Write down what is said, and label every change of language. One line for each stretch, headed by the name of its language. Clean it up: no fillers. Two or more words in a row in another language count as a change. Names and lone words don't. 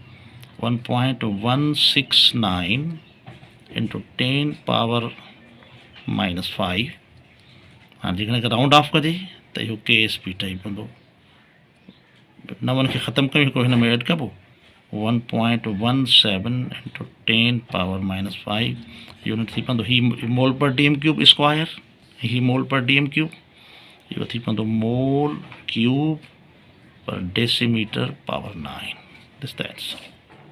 Sindhi: 1.169
English: into 10 power minus 5
Sindhi: हाँ जेकॾहिं
English: round off
Sindhi: कजे त इहो KSP ठही पवंदो नवनि खे ख़तमु कयूं हिकिड़ो हिन में ऐड कबो 1.17
English: into 10 power minus 5 unit
Sindhi: थी पवंदो ही
English: mole per dm cube square
Sindhi: ही
English: mole per dm cube
Sindhi: इहो थी पवंदो
English: mole cube per decimeter power 9 this the answer.